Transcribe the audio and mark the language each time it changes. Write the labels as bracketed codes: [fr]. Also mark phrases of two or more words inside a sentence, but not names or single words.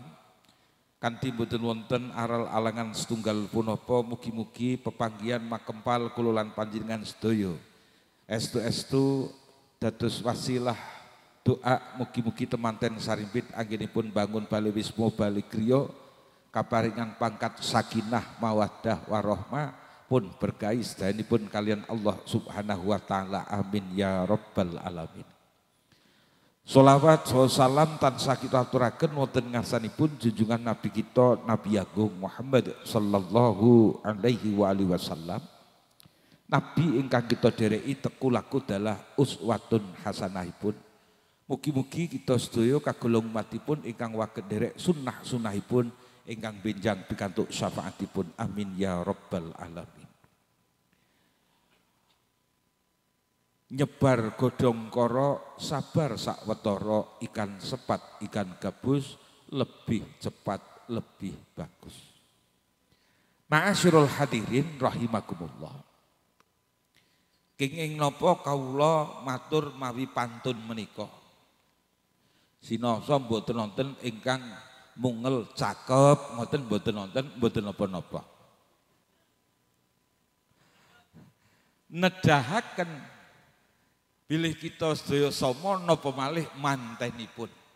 [jv] Kanthi boten wonten aral alangan setunggal punapa mugi-mugi pepanggihan makempal kula lan panjenengan sedaya estu-estu dados wasilah doa mugi-mugi temanten Sarimpit anggenipun bangun bali wisma bali griya kaparingan pangkat [ar] sakinah mawaddah warahmah [jv] pun berkahi sedayanipun kalian Allah [ar] Subhanahu wa taala amin ya rabbal alamin. [jv] Sholawat salam tansah kita aturaken wonten ngarsanipun junjungan Nabi kita Nabi Agung Muhammad [ar] sallallahu alaihi wa alihi wasallam. [jv] Nabi ingkang kita dereki teku laku dalah [ar] uswatun hasanahipun. [jv] Mugi-mugi kita sedaya kagolong umatipun ingkang waket derek sunnah-sunnahipun ingkang benjang pikantuk syafaatipun [ar] amin ya rabbal alamin. [jv] Nyebar godhong koro sabar sakwetara [id] ikan sepat ikan gabus lebih cepat lebih bagus. [ar] Ma'asyiral hadirin rahimakumullah. [jv] Kenging napa kawula matur mawi pantun menika. Sinasa mboten wonten ingkang mungel cakep ngoten mboten wonten mboten napa-napa. Nedahaken bilih kita sedaya sama napa malih mantenipun.